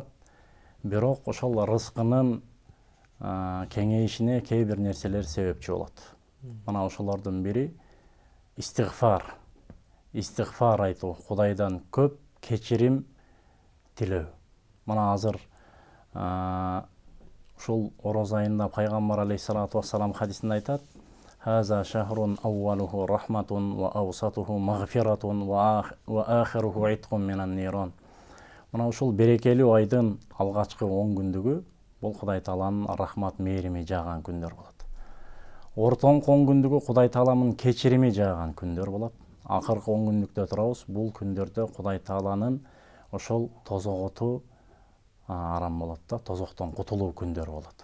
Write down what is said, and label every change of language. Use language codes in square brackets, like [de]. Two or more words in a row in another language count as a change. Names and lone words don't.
[ky] Бирок ошол рызкынын кеңейишине кээ бир нерселер себепчи болот. Мына ошолордун бири истигфар. Истигфар айтуу, Кудайдан көп кечирим тилөө. Мына азыр ушул ороз айында пайгамбар [ar] عليه الصلاة والسلام [ky] хадисинде айтат: [ar] "هذا شهر أوله رحمة وأوسطه مغفرة وآخره عتق من النار." [ky] Мына ушул берекелүү айдын алгачкы 10 күндүгү бул Кудай Тааланын рахмат мээрими жааган күндөр болот. Ортоңку 10 күндүгү Кудай Тааламын кечирими жааган күндөр болот. Акыркы 10 күндүктө турабыз. Бул күндөрдө Кудай Тааланын ошол тозоготу арам болот да, тозоктон кутулуу күндөр болот.